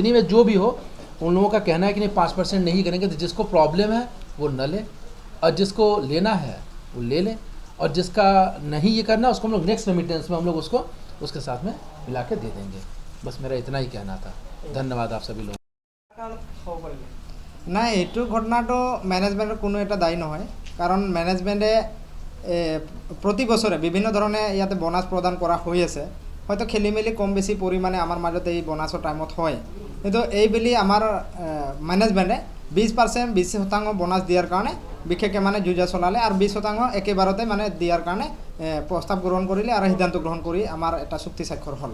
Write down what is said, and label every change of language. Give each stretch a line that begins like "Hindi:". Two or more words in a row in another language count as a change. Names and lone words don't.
Hindi: एनीवे जो भी हो, उन लोगों का कहना है कि नहीं 5% नहीं करेंगे, तो जिसको प्रॉब्लम है वो न ले, और जिसको लेना है वो ले ले, और जिसका नहीं ये करना उसको हम लोग
English: next remittance
Hindi: में हम लोग उसको उसके साथ में मिला के दे देंगे। बस मेरा इतना ही कहना था। धन्यवाद आप सभी लोग।
Assamese: না এইটো ঘটনাটো মেনেজমেণ্টৰ কোনো এটা দায়ী নহয়, কাৰণ মেনেজমেণ্টে প্ৰতি বছৰে বিভিন্ন ধৰণে ইয়াতে বোনাছ প্ৰদান কৰা হৈ আছে। হয়তো খেলি মেলি কম বেছি পৰিমাণে আমাৰ মাজত এই বোনাছৰ টাইমত হয়, কিন্তু এইবুলি আমাৰ মেনেজমেণ্টে 20% 20% বোনাছ দিয়াৰ কাৰণে বিশেষকৈ মানে যুঁজা চলালে, আৰু 20% একেবাৰতে মানে দিয়াৰ কাৰণে প্ৰস্তাৱ গ্ৰহণ কৰিলে আৰু সিদ্ধান্ত গ্ৰহণ কৰি আমাৰ এটা চুক্তি স্বাক্ষৰ হ'ল।